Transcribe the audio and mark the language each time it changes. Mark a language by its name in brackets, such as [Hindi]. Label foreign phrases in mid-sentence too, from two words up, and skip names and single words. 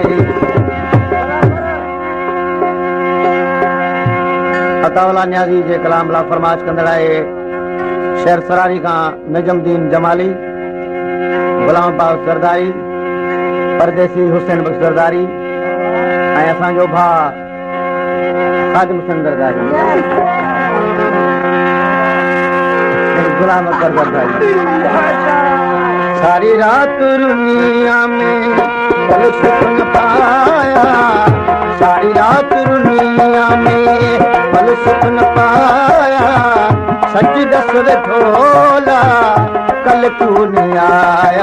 [Sindhi] अतावला न्याजी जे कलाम ला फरमाश कंदड़ाए शेर सरारी का नजमुद्दीन जमाली गुलाम बाग सरदारी परदेसी हुसैन बख्श सरदारी ऐं असांजो भाउ खादिम हुसैन सरदारी [Hindi] गुलाम अकबर सरदारी सारी रात दुनिया में पल सुकून पाया सारी रात दुनिया में पल सुकून पाया सच दस ढोला कल क्यों नहीं आया